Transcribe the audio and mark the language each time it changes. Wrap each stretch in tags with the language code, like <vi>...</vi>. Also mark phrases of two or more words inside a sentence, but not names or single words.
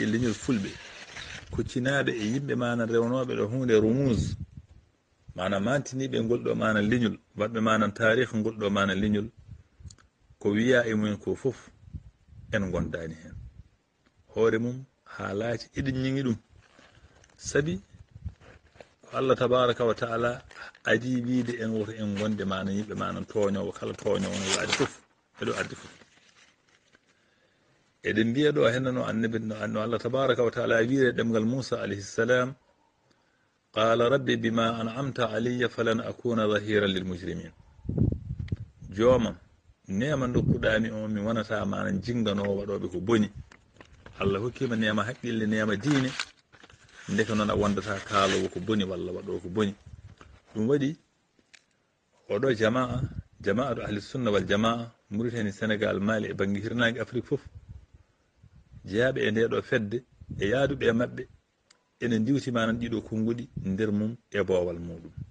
<ff>leñol fulɓe kuccinaɓe e yimɓe mana rewnoɓe ɗo hunde rumuse mana mantiniɓe ngolɗo mana leñol waɗɓe manan tarih ngolɗo mana leñol ko wiya e mumen ko fof en gondani hen hoore mum haalaji eɗen ñiŋi ɗum sabi ko</ff> <ar>الله تبارك و تعالى</ar> <ff>adi wiide en woto en gonde mana yimɓe manan toñowo kala toñowo no waɗi fof eɗo ardi fof eɗen mbiya ɗo henna no annabi no</ff> <ar>الله تبارك و تعالى</ar> <ff>wiire ɗemgal moussa alayhissalam</ff> <ar>قال رب بما أنعمت علي فلن أكون ظهيرا للمجرمين</ar> <ff>joomam nema dokkuɗami on mi wonata mana jinganowo waɗoɓe ko boni allah hokkima nema haqqille nema diine ndeke noon a wondata kaalowo ko boni walla waɗowo ko boni ɗum waɗi oɗo</ff> <ar>جماعة أهل السنة و الجماعة</ar> <ff>Mauritanie Sénégal Mali e banggue hirnangue Afrique fof jeeyaɓe e ndeɗo fedde e yaaduɓe e mabɓe ene diwti manan ɗiɗo konguɗi nder mum e boowal muɗum</ff>